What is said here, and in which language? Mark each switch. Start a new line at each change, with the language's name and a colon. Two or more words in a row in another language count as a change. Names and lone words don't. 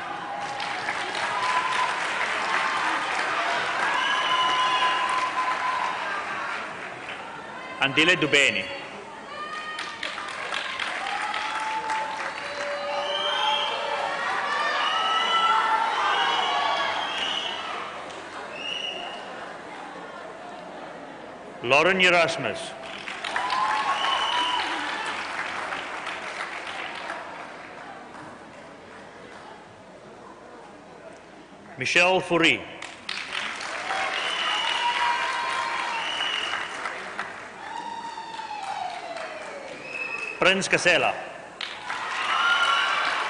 English: Andile Dubeni. Lauren Erasmus. Michelle Fourie. Prince Casella.